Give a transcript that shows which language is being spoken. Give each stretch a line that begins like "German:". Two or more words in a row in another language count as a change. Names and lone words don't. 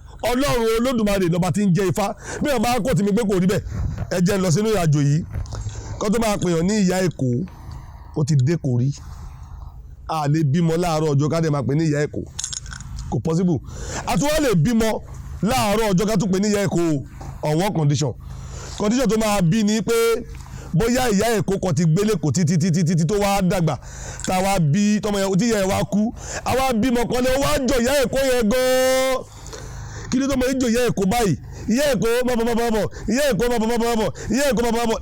Yoruba: Ọlọ́run Olódùmarè lọ́ba tí ń jẹ́ Ifá. Bí wọ́n bá kò tí mi pé kò rí bẹ́ẹ̀, ẹ jẹ́ n lọ sínú ìrìnàjò yìí. Kó tó máa pè yàn ní ìyá Èkó, ó ti dé kò rí. A lè bímọ láàárọ̀ ọjọ́ ká dẹ̀ máa pè ní ìyá Èkó. Kò possible. A tún wá lè bímọ láàárọ̀ ọjọ́ ká tún pè ní ìyá Èkó
English: on one condition.
Yoruba: Condition tó máa bí ni pé bóyá ìyá Èkó kan ti gbélé kò títí, títí, títí tó wá dàgbà, tá a wá bí, tọmọ yẹn, tí ìyá yẹn wá kú, a wá bímọ kan lé, ó wá jọ ìyá Èkó yẹn gan-an. Kí ló tó mọ ìjọ ìyá Èkó báyìí? Ìyá Èkó, má bọ̀, má bọ̀, má bọ̀. Ìyá Èkó, má bọ̀, má bọ̀, má bọ̀. Ìyá Èkó, má bọ̀, má bọ̀.